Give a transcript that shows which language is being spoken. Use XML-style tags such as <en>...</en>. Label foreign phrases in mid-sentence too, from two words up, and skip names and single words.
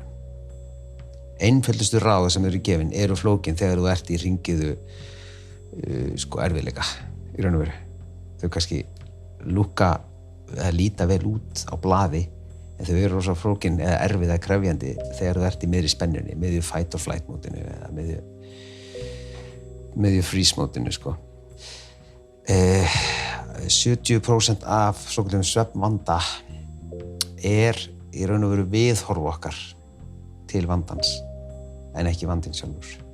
<is>Einföldustu ráð sem eru gefin eru flókin þegar þú ert í hringiðu sko erfiðleika í raun og veru. Þau kannski líta vel út á blaði en þau eru rosa flókin eða erfið eða krefjandi þegar þú ert í miðri spennunni, miðju</is> <en>fight or flight</en> <is>mótinu eða miðju freeze mótinu sko. 70% af svokölluðum svefnvanda í raun og veru viðhorf okkar til vandans en ekki vandinn sjálfur.</is>